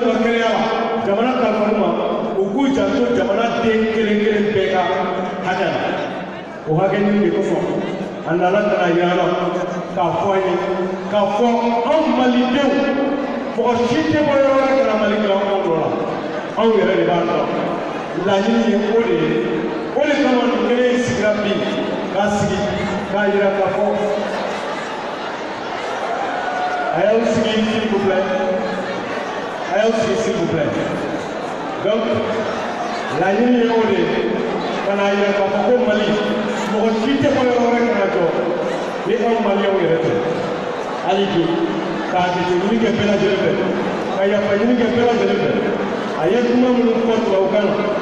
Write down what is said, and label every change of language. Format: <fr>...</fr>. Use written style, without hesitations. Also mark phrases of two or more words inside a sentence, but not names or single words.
<bm>ka kɛnɛya la jamana kalifar'u ma u k'u janto jamanaden kelen kelen bɛɛ ka hakɛ la o hakɛ ɲini de kosɔn a nana ka na yira la k'a fɔ an ye k'a fɔ anw malidenw mɔgɔ si tɛ bɔ yɔrɔ wɛrɛ kana mali dilan anw dɔ la anw yɛrɛ de b'a dɔn laɲini ye o de ye o de kama nin kelen in sigira bi k'a sigi k'a yira k'a fɔ a y'aw sigi</bm> <fr>s'il vous plaît</fr> <bm>a y'aw sigi</bm> <fr>s'il vous plaît</fr> <bm>donc laɲini ye o de ye ka n'a yira k'a fɔ ko mali mɔgɔ si tɛ bɔ yɔrɔ wɛrɛ kana jɔ ni anw maliyɛnw yɛrɛ tɛ hali bi k'a jateminɛ kɛ bɛɛ lajɛlen fɛ ka yafa ɲini kɛ bɛɛ lajɛlen fɛ a ye kuma minnu fɔ tubabukan na</bm>